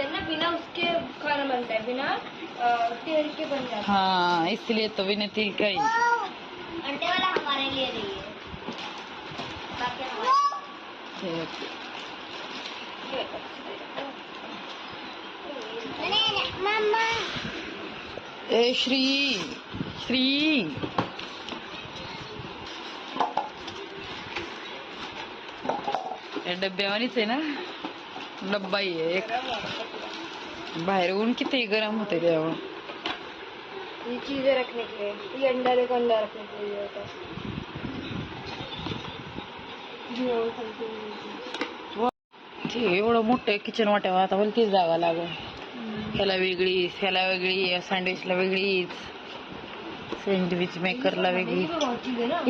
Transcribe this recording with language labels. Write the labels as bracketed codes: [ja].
[hi] बिना उसके खाना बनता है, बिना तेल के बन जाता है। हाँ, इसलिए तो बिना तेल का ही अंडे वाला हमारे लिए नहीं है, बाकी हमारे। मम्मा [mr] ए श्री या डब्यावानीच आहे ना, डब्बा आहे एक. बाहेर ऊन किती गरम होते तेव्हा. [hi] ये चीजें रखने के लिए, ये अंडा देखो, अंडा रखने के लिए होता है. [mr] एवढं मोठं किचन वाट्यावर आता भलतीच जागा लागल. ह्याला वेगळीच, ह्याला वेगळी, सँडविचला वेगळीच, सैंडविच मेकरला वेगळी.